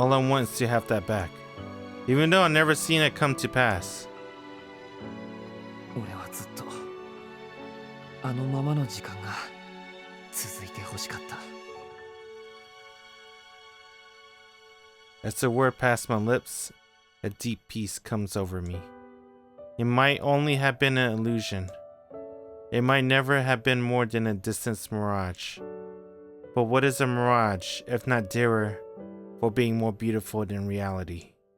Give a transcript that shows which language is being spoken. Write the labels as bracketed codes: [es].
[en] All I want is to have that back, even though I've never seen it come to pass. [ja] 俺はずっとあのままの時間が続いてほしかった。 [en] As the word passed my lips, a deep peace comes over me. It might only have been an illusion. It might never have been more than a distant mirage. But what is a mirage if not dearer for being more beautiful than reality?